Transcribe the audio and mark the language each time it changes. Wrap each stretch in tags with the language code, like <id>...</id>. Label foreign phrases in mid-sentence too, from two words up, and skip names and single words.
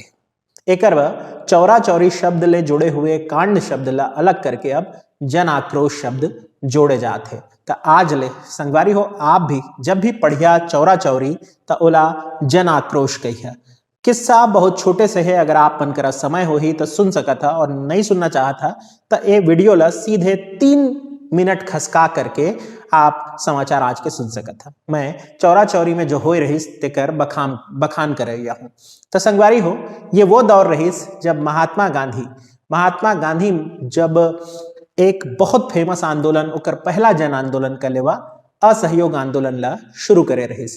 <hne>एकर चौरा चौरी शब्द ले जुड़े हुए कांड शब्द ला अलग करके अब जन आक्रोश शब्द जोड़े जाते। तो आज ले संगवारी हो, आप भी जब भी पढ़िया चौरा चौरी तो ओला जन आक्रोश कहिया। किस्सा बहुत छोटे से है, अगर आप मन करा समय हो ही तो सुन सका था, और नहीं सुनना चाहा था तो ये वीडियो ला सीधे 3 मिनट खसका करके आप समाचार आज के सुन सकत था। मैं चौरा चौरी में जो होए रहिस तेकर बखान कर रहा हूँ। तो संगवारी हो, ये वो दौर रहिस जब महात्मा गांधी जब एक बहुत फेमस आंदोलन, ओकर पहला जन आंदोलन का लेवा असहयोग आंदोलन ला शुरू करे रहिस।</hne>